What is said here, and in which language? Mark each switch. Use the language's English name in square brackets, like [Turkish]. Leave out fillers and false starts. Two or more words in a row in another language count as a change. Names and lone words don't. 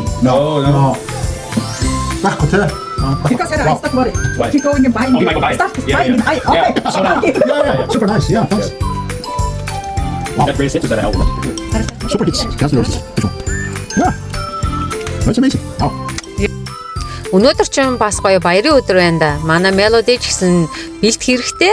[English] No, no. Back with her. Because I start worry. What? Keep going and buying. Oh, you might go buy it. Start Yeah, buying yeah. it. Okay. Yeah. So now- Okay. Yeah, super nice. Yeah, thanks. That greatest hits is that album. Super hits, Guns N' Roses. This one. Yeah. That's amazing. Wow. [Mongolian] Өнөөдөр ч бас гоё баярын өдөр байна да. Манай Melody ч гэсэн бэлт хэрэгтэй.